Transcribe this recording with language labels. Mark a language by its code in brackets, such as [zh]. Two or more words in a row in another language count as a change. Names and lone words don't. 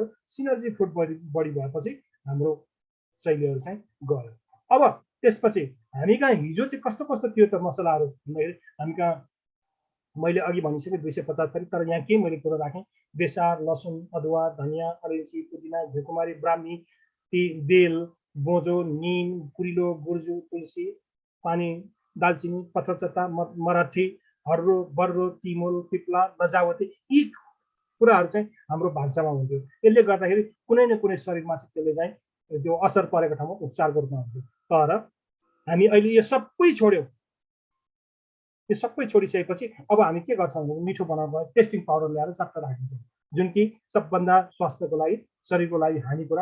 [en] synergy food [ne] बढी भएपछि हाम्रो शैलीहरू चाहिँ गयो। अब त्यसपछि हामी कहाँ हिजो चाहिँ कस्तो थियो त मसलाहरू भन्दाखेरि हामी कहाँ मैले अघि भनिसकेँ 250 थरी, तर यहाँ के मैले कुरो राखेँ? बेसार, लसुन, अदुवा, धनियाँ, अलैँची, पुदिना, घिउकुमारी, ब्राह्मी, बेल, बोझो, निम, कुरिलो, गुर्जु, तुलसी, पानी, दालचिनी, पत्रचता, मराठी, हर्रो बर्रो तिमुल पिप्ला लजावती यी कुराहरू चाहिँ हाम्रो भान्सामा हुन्थ्यो। यसले गर्दाखेरि कुनै न कुनै शरीरमा चाहिँ त्यसले चाहिँ त्यो असर परेको ठाउँमा उपचारको रूपमा हुन्थ्यो। तर हामी अहिले यो सबै छोड्यौँ। यो सबै छोडिसकेपछि अब हामी के गर्छौँ भने मिठो बनाउनु [en] testing powder [ne] ल्याएर चट्ट राखिन्छौँ, जुन कि सबभन्दा स्वास्थ्यको लागि शरीरको लागि हानि कुरा।